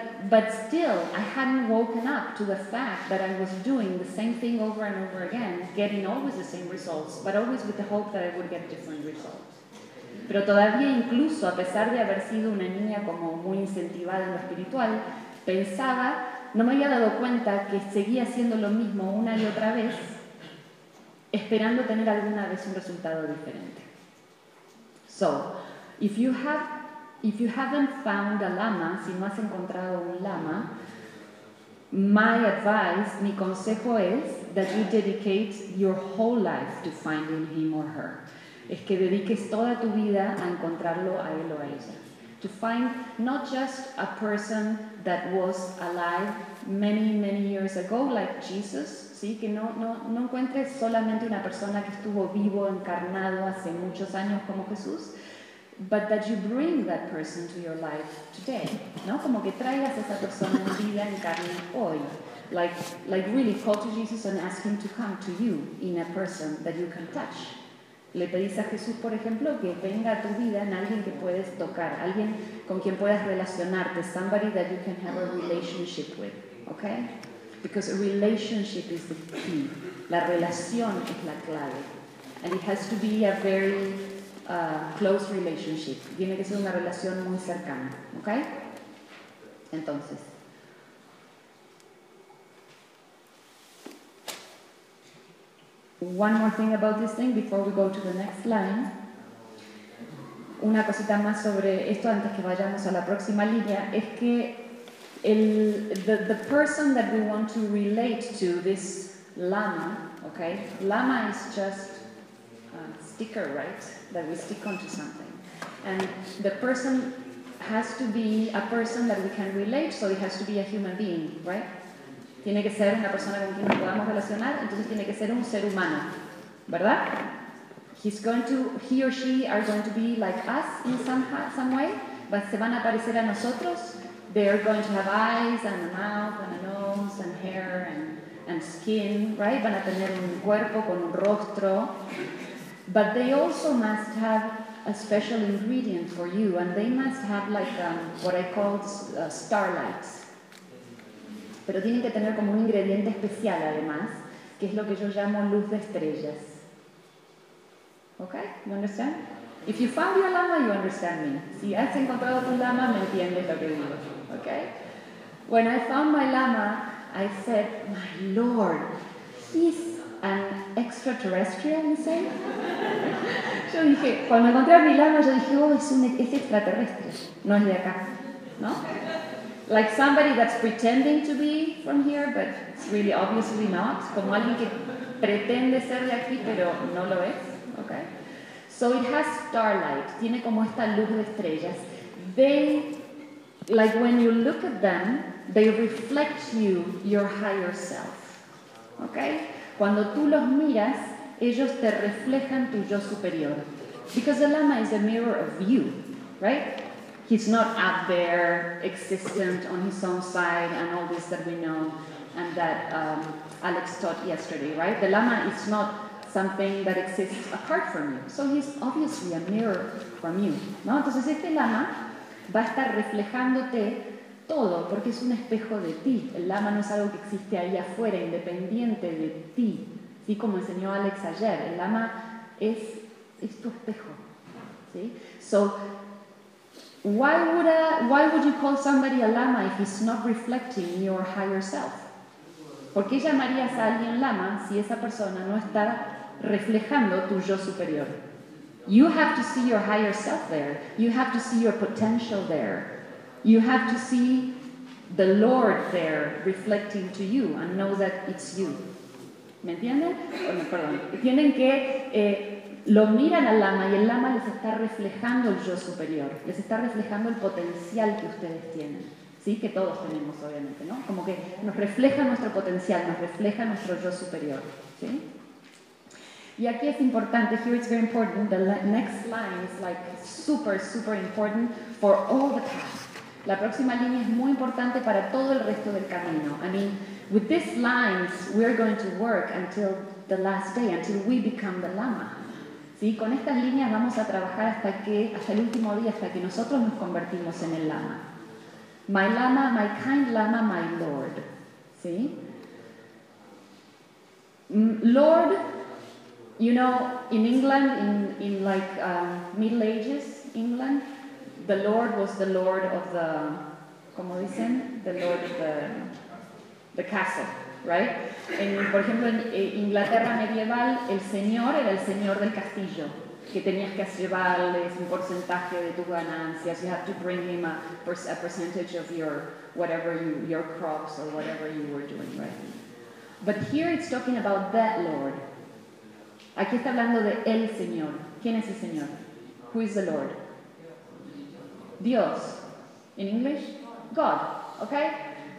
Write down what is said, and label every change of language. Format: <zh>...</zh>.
<en>But still, I hadn't woken up to the fact that I was doing the same thing over and over again, getting always the same results, but always with the hope that I would get different results.</en> <es>Pero todavía, incluso a pesar de haber sido una niña como muy incentivada en lo espiritual, pensaba, no me había dado cuenta que seguía haciendo lo mismo una y otra vez, esperando tener alguna vez un resultado diferente.</es> <en>So, if you haven't found a lama,</en> <es>si no has encontrado un lama,</es> <en>my advice,</en> <es>mi consejo es</es> <en>that you dedicate your whole life to finding him or her.</en> <es>Es que dediques toda tu vida a encontrarlo a él o a ella.</es> <en>To find not just a person that was alive many, many years ago, like Jesus, ¿sí?</en> <es>Que no encuentres solamente una persona que estuvo vivo, encarnado hace muchos años como Jesús,</es> <en>but that you bring that person to your life today,</en> <es>¿no? Como que traigas a esa persona en vida, en carne, hoy.</es> <en>Like really call to Jesus and ask him to come to you in a person that you can touch.</en> <es>Le pedís a Jesús, por ejemplo, que venga a tu vida en alguien que puedes tocar, alguien con quien puedas relacionarte,</es> <en>somebody that you can have a relationship with, okay? Because a relationship is the key.</en> <es>La relación es la clave.</es> <en>And it has to be a very close relationship.</en> <es>Tiene que ser una relación muy cercana, okay?</es> <en>Entonces, one more thing about this thing before we go to the next line.</en> <es>Una cosita más sobre esto antes que vayamos a la próxima línea es que</es> <en>the person that we want to relate to, this lama, okay? Lama is just a sticker, right? That we stick onto something. And the person has to be a person that we can relate, so it has to be a human being, right?</en> <es>Tiene que ser una persona con quien nos podamos relacionar, entonces tiene que ser un ser humano, ¿verdad?</es> <en>He or she are going to be like us in some way, but</en> <es>se van a parecer a nosotros.</es> <en>They are going to have eyes and a mouth and a nose and hair and skin, right?</en> <es>Van a tener un cuerpo con un rostro.</es> <en>But they also must have a special ingredient for you, and they must have like what I call starlights.</en> <es>Pero tienen que tener como un ingrediente especial, además, que es lo que yo llamo luz de estrellas.</es> <en>Okay, you understand? If you found your llama, you understand me.</en> <es>Si has encontrado tu llama, me entiendes lo que digo.</es> <en>Okay? When I found my llama, I said, my lord, he's an extraterrestrial, you say?</en> <es>Yo dije, cuando encontré a mi llama, yo dije, oh, es extraterrestre, no es de acá, ¿no?</es> <en>Like somebody that's pretending to be from here, but it's really obviously not.</en> <es>Como alguien que pretende ser de aquí, pero no lo es.</es> <en>Okay. So it has starlight.</en> <es>Tiene como esta luz de estrellas.</es> <en>They, like when you look at them, they reflect you, your higher self. Okay.</en> <es>Cuando tú los miras, ellos te reflejan tu yo superior.</es> <en>Because the llama is a mirror of you, right? He's not out there, existent on his own side, and all this that we know, and that Alex taught yesterday, right? The llama is not something that exists apart from you. So he's obviously a mirror from you, ¿no?</en> <es>Entonces este llama va a estar reflejándote todo, porque es un espejo de ti. El llama no es algo que existe ahí afuera, independiente de ti. Sí, como enseñó Alex ayer, el llama es tu espejo, ¿sí?</es> <en>So, Why would you call somebody a llama if he's not reflecting your higher self?</en> <es>¿Por qué llamarías a alguien llama si esa persona no está reflejando tu yo superior?</es> <en>You have to see your higher self there. You have to see your potential there. You have to see the Lord there reflecting to you and know that it's you.</en> <es>¿Me entienden? Bueno, perdón. Tienen que lo miran al lama y el lama les está reflejando el yo superior, les está reflejando el potencial que ustedes tienen, ¿sí? Que todos tenemos, obviamente, ¿no? Como que nos refleja nuestro potencial, nos refleja nuestro yo superior, ¿sí? Y aquí es importante,</es> <en>here it's very important, the next line is like super, super important for all the path.</en> <es>La próxima línea es muy importante para todo el resto del camino.</es> <en>I mean, with these lines, we are going to work until the last day, until we become the Lama.</en> <es>¿Sí? Con estas líneas vamos a trabajar hasta el último día, hasta que nosotros nos convertimos en el Lama.</es> <en>My Lama, my kind Lama, my Lord. ¿Sí? Lord, you know, in England, in Middle Ages England, the Lord was the Lord of the,</en> <es>¿cómo dicen?</es> <en>The Lord of the castle, right?</en> <es>Por ejemplo, en Inglaterra medieval, el señor era el señor del castillo, que tenías que llevarles un porcentaje de tus ganancias.</es> <en>You have to bring him a percentage of your crops or whatever you were doing, right? But here it's talking about that Lord.</en> <es>Aquí está hablando de el Señor. ¿Quién es el Señor?</es> <en>Who is the Lord? Dios. In English? God. Okay?</en>